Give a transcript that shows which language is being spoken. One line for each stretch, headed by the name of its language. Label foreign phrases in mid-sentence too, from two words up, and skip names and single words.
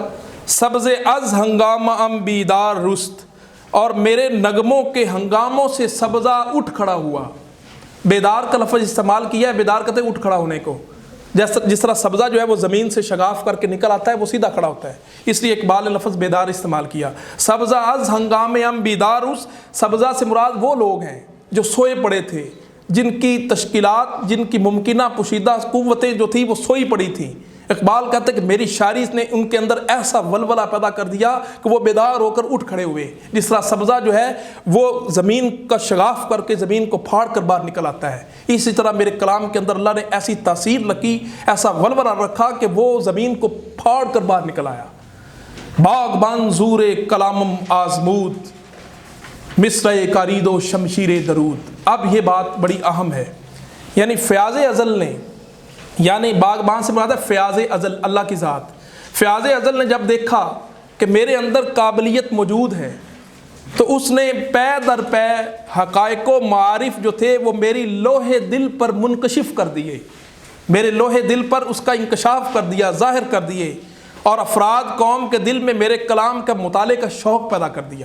Persian: سبز از ہنگامہ ام بیدار رست،
Urdu: اور میرے نغموں کے ہنگاموں سے سبزہ اٹھ کھڑا ہوا۔ بیدار کا لفظ استعمال کیا ہے، بیدار کہتے ہیں اٹھ کھڑا ہونے کو، جس طرح سبزہ جو ہے وہ زمین سے شگاف کر کے نکل آتا ہے، وہ سیدھا کھڑا ہوتا ہے، اس لیے اقبال نے لفظ بیدار استعمال کیا۔
Persian: سبزہ از ہنگام ام بیدار رست،
Urdu: سبزہ سے مراد وہ لوگ ہیں جو سوئے پڑے تھے، جن کی تشکیلات، جن کی ممکنہ پوشیدہ قوتیں جو تھیں وہ سوئی پڑی تھیں۔ اقبال کہتے ہیں کہ میری شاعری نے ان کے اندر ایسا ولولہ پیدا کر دیا کہ وہ بیدار ہو کر اٹھ کھڑے ہوئے، جس طرح سبزہ جو ہے وہ زمین کا شگاف کر کے زمین کو پھاڑ کر باہر نکل آتا ہے، اسی طرح میرے کلام کے اندر اللہ نے ایسی تاثیر رکھی، ایسا ولولہ رکھا کہ وہ زمین کو پھاڑ کر باہر نکل آیا۔
Persian: باغبان زور کلامم آزمود، مصرع کارید و شمشیر درود۔
Urdu: اب یہ بات بڑی اہم ہے، یعنی فیاض ازل نے، یعنی باغبان سے مراد ہے فیاض ازل، اللہ کی ذات۔ فیاض ازل نے جب دیکھا کہ میرے اندر قابلیت موجود ہے تو اس نے پے در پے حقائق و معارف جو تھے وہ میری لوح دل پر منکشف کر دیے، میرے لوح دل پر اس کا انکشاف کر دیا، ظاہر کر دیے، اور افراد قوم کے دل میں میرے کلام کا مطالعے کا شوق پیدا کر دیا۔